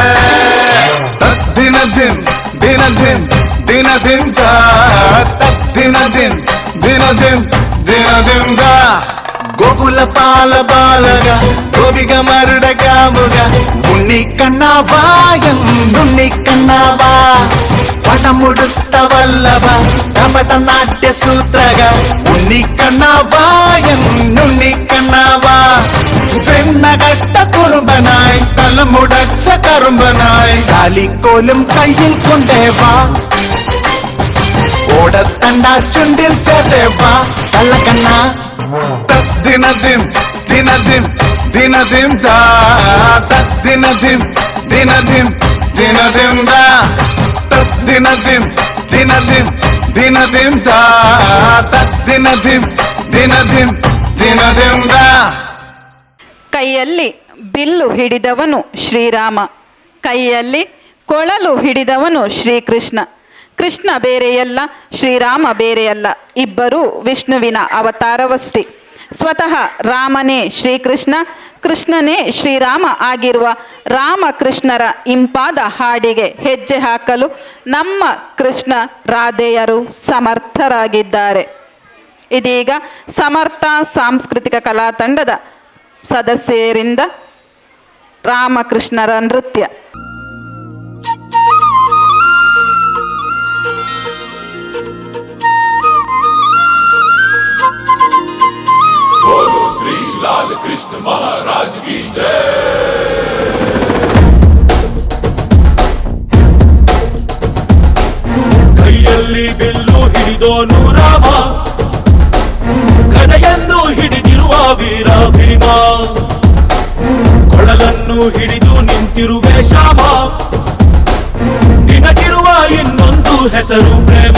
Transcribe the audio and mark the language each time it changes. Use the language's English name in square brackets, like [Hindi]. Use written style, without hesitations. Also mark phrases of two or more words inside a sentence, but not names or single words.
[Malayalam] ദിനദിം ദിനദിം ദിനദിം ദാ ദിനദിം ദിനദിം ദിനദിം ദാ ഗോകുല പാല ബാലക ഗോപികമാരുടെ കാമുക ഉണ്ണി കണ്ണാവാ എന്നുണ്ണി കണ്ണാവാ പടമുടുത്ത ശ്രീകൃഷ്ണവല്ലഭ കപട നാട്യ സൂത്രഗ ഉണ്ണിക്കണ്ണാവാ എന്നുണ്ണിക്കണ്ണാവാ വെണ്ണകട്ട കുറുമ്പനായി തലമുടച്ച കറുമ്പനായി കാലിക്കോലും കയ്യിൽ കൊണ്ടേവാ ഓടത്തണ്ട ചുണ്ടിൽ ചേർത്തേവാ കള്ളക്കണ്ണ ദിനദിം ദിനദിം ദിനദിം ദാ ദിനദിം ദിനദിം ദിനദിം ദാ ദിനദിം ദിനദിം ദിനദിം ദാ ദിനദിം ದಿನದಿಂ ದಿನದಿಂದ. [Kannada] ಕೈಯಲ್ಲಿ ಬಿಲ್ಲು ಹಿಡಿದವನು ಶ್ರೀರಾಮ, ಕೈಯಲ್ಲಿ ಕೊಳಲು ಹಿಡಿದವನು ಶ್ರೀಕೃಷ್ಣ. ಕೃಷ್ಣ ಬೇರೆಯಲ್ಲ, ಶ್ರೀರಾಮ ಬೇರೆಯಲ್ಲ, ಇಬ್ಬರೂ ವಿಷ್ಣುವಿನ ಅವತಾರವಷ್ಟೇ. ಸ್ವತಃ ರಾಮನೇ ಶ್ರೀಕೃಷ್ಣ, ಕೃಷ್ಣನೇ ಶ್ರೀರಾಮ ಆಗಿರುವ ರಾಮಕೃಷ್ಣರ ಇಂಪಾದ ಹಾಡಿಗೆ ಹೆಜ್ಜೆ ಹಾಕಲು ನಮ್ಮ ಕೃಷ್ಣ ರಾಧೆಯರು ಸಮರ್ಥರಾಗಿದ್ದಾರೆ. ಇದೀಗ ಸಮರ್ಥ ಸಾಂಸ್ಕೃತಿಕ ಕಲಾ ತಂಡದ ಸದಸ್ಯರಿಂದ ರಾಮಕೃಷ್ಣರ ನೃತ್ಯ. [Hindi] बोलो श्री लाल कृष्ण महाराज की जय. [Kannada] ಕೈಯಲ್ಲಿ ಬಿಲ್ಲು ಹಿಡಿದೋನು ರಾಮ, ಗದೆಯನ್ನು ಹಿಡಿದಿರುವ ವೀರ ಭೀಮ, ಕೊಳಲನ್ನು ಹಿಡಿದು ನಿಂತಿರುವೆ ಶ್ಯಾಮ, ನಿನಗಿರುವ ಇನ್ನೊಂದು ಹೆಸರು ಪ್ರೇಮ.